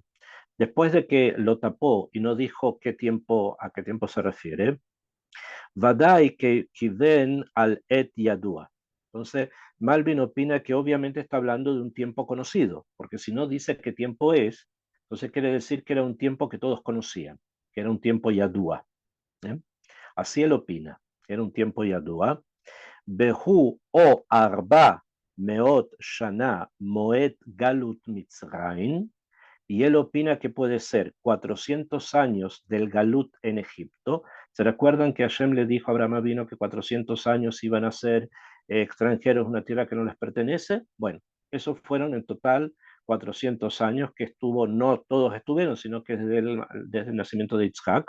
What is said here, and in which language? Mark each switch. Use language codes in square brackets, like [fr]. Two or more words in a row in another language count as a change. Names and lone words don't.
[es] Después de que lo tapó y no dijo a qué tiempo se refiere, [he] ודאי שכיוון אל עת ידוע. [es] Entonces, Malvin opina que obviamente está hablando de un tiempo conocido, porque si no dice qué tiempo es, entonces quiere decir que era un tiempo que todos conocían, que era un tiempo yadua. ¿Eh? Así él opina, era un tiempo yadua. [he] והוא או ארבע מאות שנה מועד גלות מצרים, [es] y él opina que puede ser 400 años del galut en Egipto. ¿Se recuerdan que Hashem le dijo a Abraham Avino que 400 años iban a ser extranjeros en una tierra que no les pertenece? Bueno, esos fueron en total 400 años que no todos estuvieron, sino que desde el nacimiento de Yitzhak.